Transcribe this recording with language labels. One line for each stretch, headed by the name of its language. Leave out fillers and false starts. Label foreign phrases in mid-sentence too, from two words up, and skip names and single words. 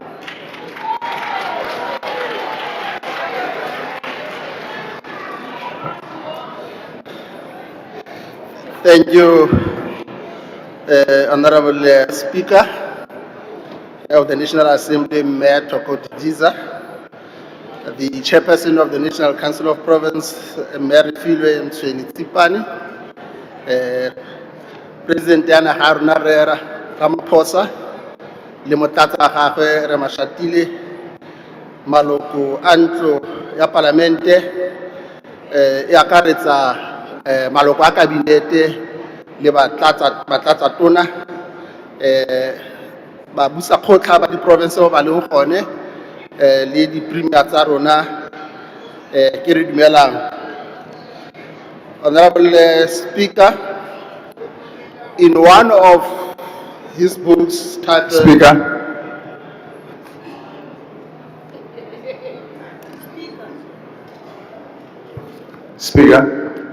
English: Thank you, Honorable Speaker of the National Assembly, Mayor Toko Didiza, the Chairperson of the National Council of Province, Mayor Filwe Mtsweni-Tsipane,
Tswana: President Diana Haruna Ramaphosa, le motlatsa gagwe re Mashatile, maloko a ntlo ya Palamente, e akaretsa maloko a kabinete le batlatsa tona, ba busa kgotla ba di-province ba leng gone, le di-premier tsa rona, ke re dumelang.
English: Honorable Speaker, in one of his books titled... Speaker.